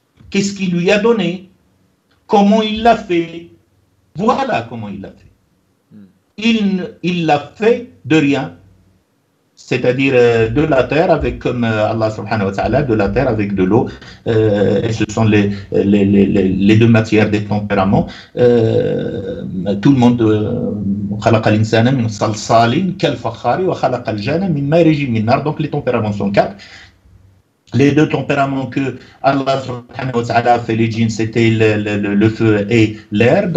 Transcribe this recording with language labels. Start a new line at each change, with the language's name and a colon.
French: Qu'est-ce qu'il lui a donné? Comment il l'a fait? Voilà comment il l'a fait. Il l'a fait de rien. C'est-à-dire de la terre avec, comme Allah subhanahu wa ta'ala, de la terre avec de l'eau. Et ce sont les deux matières des tempéraments. Tout le monde,
Arabic: خلق الإنسان من صلصال كالفخار وخلق الجان من مارج من نار.
French: Donc les tempéraments sont 4. Les deux tempéraments que Allah subhanahu wa ta'ala a fait les djinns, c'était le feu et l'air.